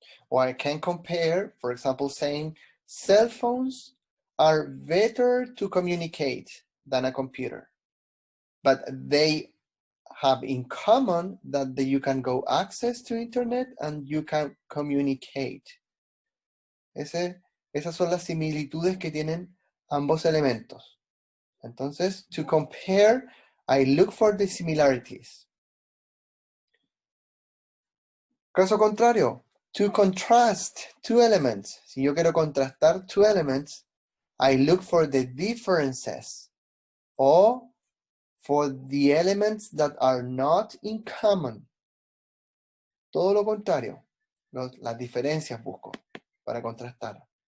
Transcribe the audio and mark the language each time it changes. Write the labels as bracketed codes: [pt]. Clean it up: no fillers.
[en] Or I can compare, for example, saying cell phones are better to communicate than a computer, but they have in common that you can go access to internet and you can communicate. [es] Esas son las similitudes que tienen ambos elementos. Entonces, [en] to compare, I look for the similarities. [es] Caso contrario, [en] to contrast two elements. [es] Si yo quiero contrastar [en] two elements, I look for the differences or for the elements that are not in common. [es] Todo lo contrario, las diferencias busco para contrastar.